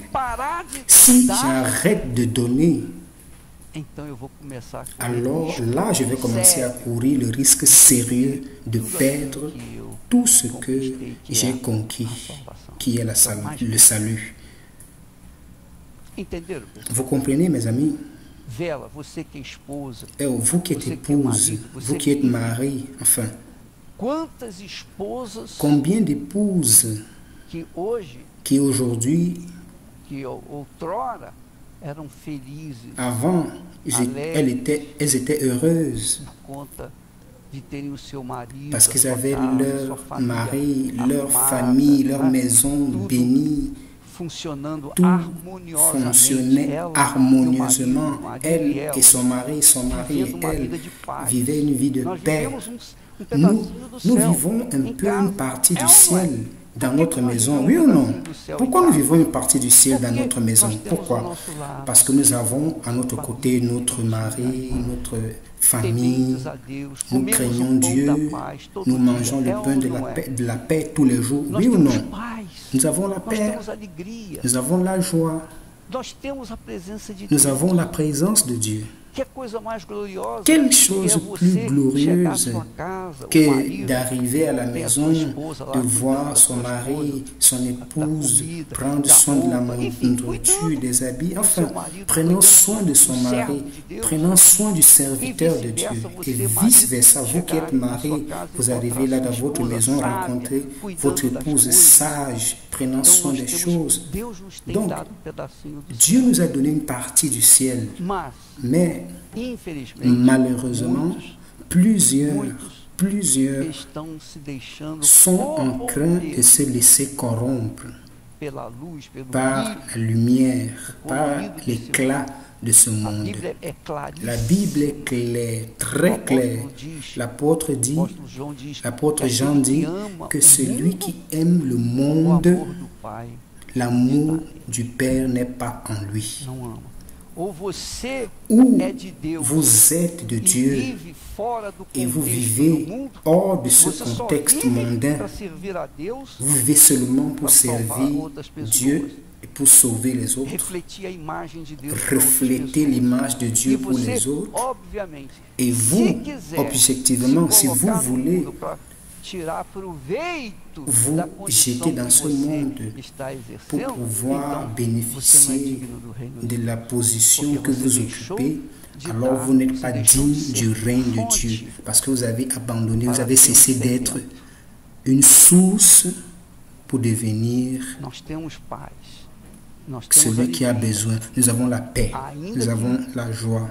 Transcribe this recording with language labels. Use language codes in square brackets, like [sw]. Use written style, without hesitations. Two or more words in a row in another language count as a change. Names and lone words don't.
[fr] Si j'arrête de donner, alors là, je vais commencer à courir le risque sérieux de perdre tout ce que j'ai conquis, qui est le salut. [pt] Entenderam? [fr] Vous comprenez, mes amis? [pt] Vela, você que é esposa, [fr] Vous qui êtes [pt] você que é [fr] épouse, [pt] marido, [fr] vous [pt] você [fr] qui êtes [pt] que... [fr] mari, enfin, [pt] Quantas esposas [fr] combien d'épouses [pt] que hoje, [fr] qui aujourd'hui, [pt] que outrora, eram felizes [fr] avant, elles étaient heureuses [pt] por conta de terem o seu marido, [fr] parce [pt] a [fr] qu'ils [pt] sua [fr] avaient [pt] casa, [fr] leur [pt] sua família [fr] mari, leur [pt] amada, [fr] famille, leur [pt] né? [fr] maison [pt] Tudo [fr] bénie. [pt] funcionando [fr] Tout [pt] harmoniosamente. [fr] fonctionnait [pt] Ela, [fr] harmonieusement. [pt] meu marido [fr] Elle [pt] e ela, [fr] et son mari et [pt] vivendo uma [fr] elle [pt] vida de paz. [fr] vivaient une vie de [pt] Nós [fr] paix. [pt] vivemos um [fr] Nous, [pt] pedacinho do [fr] nous [pt] céu [fr] vivons un [pt] em [fr] peu [pt] casa. [fr] une partie [pt] É [fr] du [pt] ou não é? [fr] ciel dans [pt] Por que [fr] notre [pt] que nós [fr] maison, [pt] vivemos [fr] oui ou [pt] um [fr] non? [pt] pedacinho do céu em [fr] Pourquoi nous [pt] casa? [fr] vivons une partie du ciel dans [pt] Porque [fr] notre maison? [pt] nós temos ao [fr] Pourquoi? [pt] nosso lado [fr] Parce que nous avons à notre côté notre mari, notre famille, [pt] tementes a Deus, [fr] nous [pt] comemos [fr] craignons [pt] o pão [fr] Dieu, [pt] da paz todo [fr] nous [pt] dia. [fr] mangeons le [pt] É [fr] pain [pt] ou [fr] de [pt] não é? [fr] de la paix tous les jours, [pt] Nós [fr] oui ou [pt] temos [fr] non? [pt] paz, [fr] Nous avons la [pt] nós [fr] paix, [pt] temos alegria, [fr] nous avons la joie, [pt] nós temos a presença de [fr] nous [pt] Deus. [fr] avons la présence de Dieu. [pt] Que coisa mais gloriosa [fr] Quelle [pt] que [fr] chose [pt] é [fr] plus [pt] você chegar à [fr] glorieuse [pt] sua casa, o [fr] que [pt] marido, [fr] d'arriver à la [pt] tem a [fr] maison, [pt] sua esposa lá [fr] de [pt] cuidando [fr] voir [pt] da [fr] son [pt] sua [fr] mari, [pt] esposa, [fr] son épouse, [pt] comida, [fr] prendre [pt] da [fr] soin de la [pt] roupa, enfim, [fr] nourriture, [pt] cuidando [fr] des habits, [pt] do [fr] enfin, [pt] seu marido, [fr] prenons [pt] cuidando [fr] soin de son [pt] do servo [fr] mari, [pt] de Deus. [fr] prenons soin du serviteur de Dieu. [pt] vice-versa, [fr] Et [pt] você, [fr] vice-versa, [pt] marido, [fr] vous qui êtes [pt] chegar na [fr] marié, [pt] sua casa [fr] vous [pt] e [fr] arrivez là [pt] encontrar [fr] dans [pt] sua [fr] votre [pt] esposa [fr] maison, [pt] sábia, [fr] rencontrer [pt] cuidando [fr] votre [pt] das [fr] épouse [pt] coisas. [fr] sage, prenant [pt] Então, [fr] soin [pt] nós [fr] des [pt] temos, [fr] choses. [pt] Deus nos tem [fr] Donc, [pt] dado um pedacinho do [fr] Dieu [pt] céu. [fr] nous a donné une partie du ciel, [pt] Mas, [fr] mais [pt] infelizmente, [fr] malheureusement, plusieurs [pt] estão se deixando [fr] sont en train de [pt] corromper [fr] se laisser corrompre [pt] pela luz, pelo [fr] par [pt] brilho. [fr] la lumière, par l'éclat de ce [pt] A [fr] monde. [pt] Bíblia é [fr] La [pt] claríssima. [fr] Bible est claire, très claire. L'apôtre dit, l'apôtre Jean dit que celui qui aime le monde, l'amour du Père n'est pas en lui. [pt] não ama. Ou você [fr] Ou [pt] é de Deus [fr] vous êtes de [pt] e [fr] Dieu [pt] vive fora do [fr] et vous [pt] contexto [fr] vivez [pt] do mundo, [fr] hors de ce [pt] você só [fr] contexte [pt] vive [fr] mondain. [pt] para servir a Deus, [fr] Vous vivez seulement pour [pt] para salvar [fr] servir [pt] outras pessoas, [fr] Dieu et pour sauver les autres. [pt] refletir a imagem de Deus para outras [fr] Refléter [pt] pessoas. [fr] l'image de [pt] E [fr] Dieu pour [pt] você, [fr] les autres. [pt] obviamente, [fr] Et [pt] se [fr] vous, [pt] quiser [fr] objectivement, [pt] se [fr] si vous [pt] colocar no [fr] voulez [pt] mundo para tirar proveito [fr] vous [pt] da condição [fr] jeter dans [pt] que [fr] ce [pt] você [fr] monde [pt] está [fr] pour [pt] exercendo, [fr] pouvoir [pt] então, [fr] bénéficier [pt] você não é digno do reino [fr] de la position [pt] Porque [fr] que [pt] você [fr] vous [pt] deixou [fr] occupez, [pt] de [fr] alors [pt] dar, [fr] vous n'êtes [pt] você [fr] pas [pt] deixou de [fr] digne [pt] ser [fr] du règne de [pt] fonte [fr] Dieu, parce que vous avez abandonné, vous [pt] para [fr] avez [pt] ter [fr] cessé d'être [pt] discernimento. [fr] une source pour devenir [pt] Nós temos paz. Nós temos [fr] celui qui a [pt] alegria. [fr] besoin. Nous avons la paix, [pt] Ainda [fr] nous [pt] que [fr] avons la joie.